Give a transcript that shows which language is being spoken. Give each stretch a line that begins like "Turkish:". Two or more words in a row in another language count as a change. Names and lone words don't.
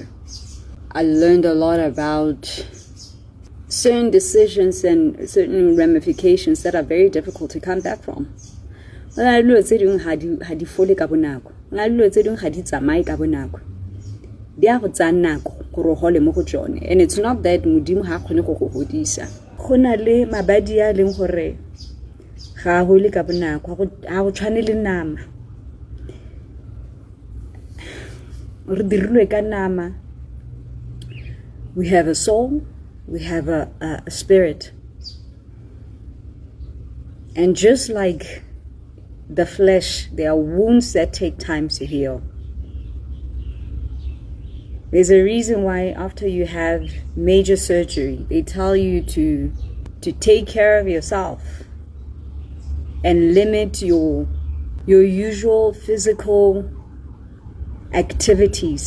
English: I learned a lot about certain decisions and certain ramifications that are very difficult to come back from. And it's not that
Tswana: Modimo ha kgone go go hodisa. Go na le mabadi a leng gore ga go le ka bonako, ga go tshwane le nama. Re dirilwe ka nama.
English: We have a soul, we have a spirit. And just like the flesh, there are wounds that take time to heal. There's a reason why after you have major surgery, they tell you to take care of yourself and limit your usual physical activities.